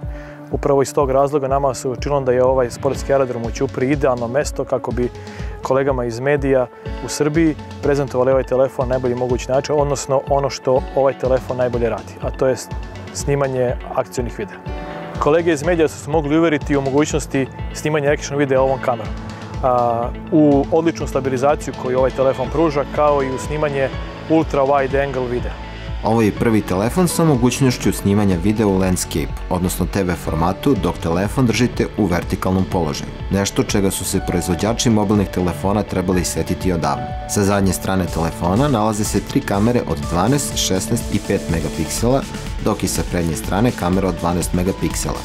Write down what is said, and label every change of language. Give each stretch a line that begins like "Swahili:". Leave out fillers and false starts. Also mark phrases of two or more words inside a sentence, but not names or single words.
Serbian: Upravo iz tog razloga nama se učinilo da je ovaj sportski aerodrom u Ćupriji idealno mesto kako bi kolegama iz medija u Srbiji prezentovali ovaj telefon na najbolji mogući način, odnosno ono što ovaj telefon najbolje radi, a to je snimanje akcionih videa. Kolege iz medija su se mogli uveriti u mogućnosti snimanja action videa ovom kamerom, u odličnu stabilizaciju koju ovaj telefon pruža, kao i u snimanje
English: ultra wide angle
Serbian: videa. Ovo je prvi telefon sa mogućnošću snimanja videa u landscape, odnosno TV formatu, dok telefon držite u vertikalnom položaju. Nešto čega su se proizvođači mobilnih telefona trebali setiti odavno. Sa zadnje strane telefona nalaze se 3 kamere od 12, 16 i 5 megapiksela, dok i sa prednje strane kamera od 12 megapiksela.